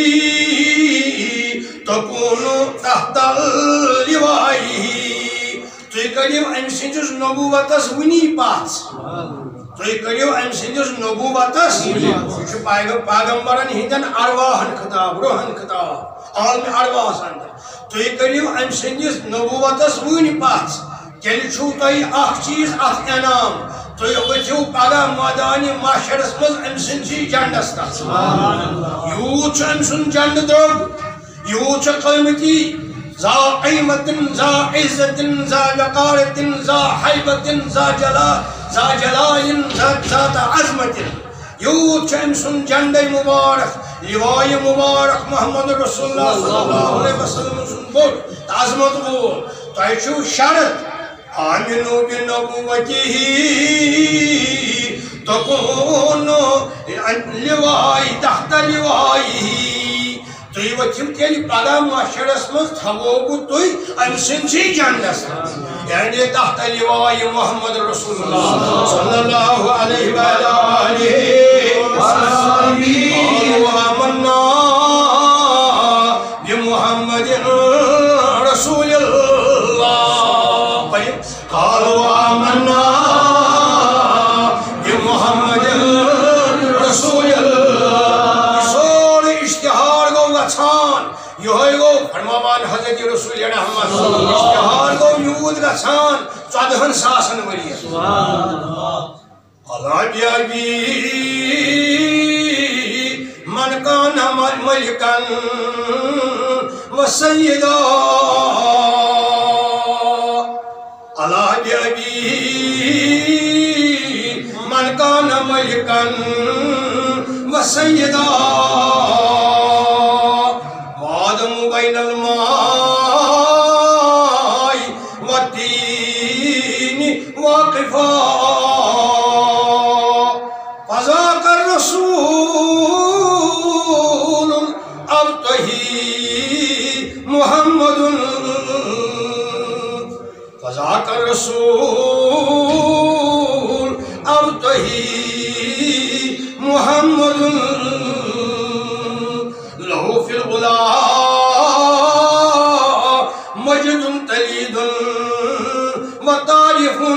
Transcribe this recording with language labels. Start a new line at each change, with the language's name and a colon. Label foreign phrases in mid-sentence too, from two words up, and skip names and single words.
Arabic: تكونوا تحت لوائه
Kashmiri: تُہۍ کٔرِو أمۍ سٕنٛدِس نبوتس ونی پاس تُہۍ کٔرِو أمۍ سٕنٛدِس نبوتس یہِ چھُ پیغمبرن ہٕنٛدٮ۪ن ارواحن خطاب روحن خطاب عالمِ ارواحس اندر تُہۍ کٔرِو أمۍ سٕنٛدِس نبوتس ونی پاس تیٚلہِ چھُو تۄہہِ اکھ چیٖز اتھ انعام تُہۍ ؤتھِو پگاہ مٲدانِ محشرس منٛز أمۍ سٕنٛدسٕے جنڈس تل یوٗت چھُ أمۍ سُنٛد جنڈٕ درٛوگ یوٗت چھُ قۭمتی ذا قیمتن ذا عزتن ذا وقارتن ذا حیبتن ذا جلالن ذات عظمتن یوٗت چھُ أمۍ سُنٛد جنڈے مبارک لوایہِ مبارک
Arabic: محمد رسول اللہ صلی اللہ علیہ وسلم
Kashmiri: سُنٛد بوٚڑ تہٕ عظمت وول تۄہہِ چھُو شرط
Arabic: آمنوا بنبوته تكونوا لوائي تحت لوائه
Kashmiri: تُہۍ ؤتھِو تیٚلہِ پگاہ محشرس منٛز تھاوو بہٕ تُہۍ أمۍ سٕنٛدسٕے جنڈس یعنی
Arabic: تحت لوائي محمد رسول اللہ صلی اللہ علیہ وآلہ وسلم آمنا بمحمد رسول اللہ قالوا آمنا بمحمد رسول اللہ
Kashmiri: سورے اشتہار گو گژھان یہوے گو فرماوان حضرت رسول رحمت اشتہار گو یوٗت گژھان 14,000 ؤرِیَس
Arabic: الا بیابی من کان ملکن وسیدا الا بیابی من کان ملکن وسیدا وآدم بین الماء والدین واقفا فذاک الرسول الابتہی محمد فذاک الرسول ابتہی محمد لہو فی الغلا مجد تلید وطارف